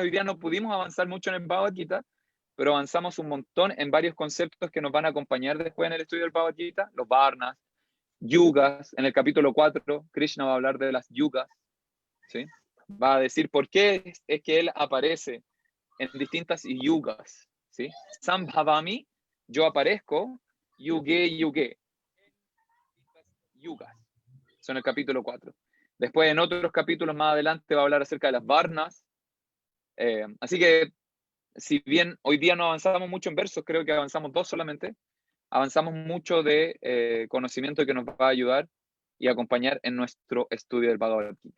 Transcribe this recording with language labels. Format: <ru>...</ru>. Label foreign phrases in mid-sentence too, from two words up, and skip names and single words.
<es>Hoy día no pudimos avanzar mucho en el Bhagavad Gita, pero avanzamos un montón en varios conceptos que nos van a acompañar después en el estudio del Bhagavad Gita, los varnas, yugas. En el capítulo 4, Krishna va a hablar de las yugas, ¿sí? Va a decir por qué es que él aparece en distintas yugas, ¿sí? Sambhavami, yo aparezco, yuge, yugas. Son el capítulo 4. Después, en otros capítulos más adelante, va a hablar acerca de las varnas. Así que, si bien hoy día no avanzamos mucho en versos, creo que avanzamos 2 solamente, avanzamos mucho de conocimiento que nos va a ayudar y acompañar en nuestro estudio del Bhagavad Gita.</es>